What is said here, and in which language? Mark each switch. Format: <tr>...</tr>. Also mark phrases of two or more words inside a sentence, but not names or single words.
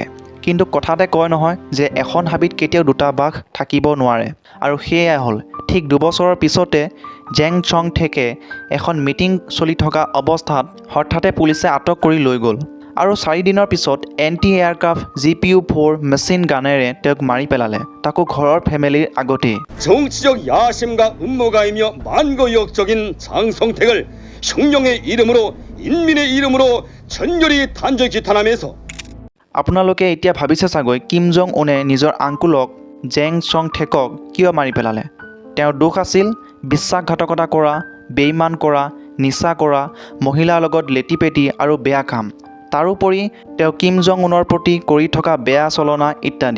<as>কিন্তু কথাতে কয় নহয় যে এখন হাবিত কেতিয়াও দুটা বাঘ থাকিব নোৱাৰে, আৰু সেয়াই হ'ল। ঠিক 2 বছৰৰ পিছতে জেং চং থেকে এখন মিটিং চলি থকা অৱস্থাত হঠাতে পুলিচে আটক কৰি লৈ গ'ল, আৰু 4 দিনৰ পিছত</as> <en>anti aircraft</en> <as>GPU-4 মেচিন গানেৰে তেওঁক মাৰি পেলালে, তাকো ঘৰৰ ফেমিলিৰ আগতেই।</as> <ko>정치적 야심과 음모가이며 만고역적인 장성택을 혁명의 이름으로 인민의 이름으로 전열이 단죄 기탄하면서</ko> <as>আপোনালোকে এতিয়া ভাবিছে চাগৈ কিম জং উনে নিজৰ আংকুলক জেং চং থেকক কিয় মাৰি পেলালে। তেওঁৰ দোষ আছিল বিশ্বাসঘাতকতা কৰা, বেইমান কৰা, নিচা কৰা, মহিলাৰ লগত লেটিপেটি আৰু বেয়া কাম। তাৰোপৰি তেওঁ কিম জং উনৰ প্ৰতি কৰি থকা বেয়া চলনা ইত্যাদি।</as>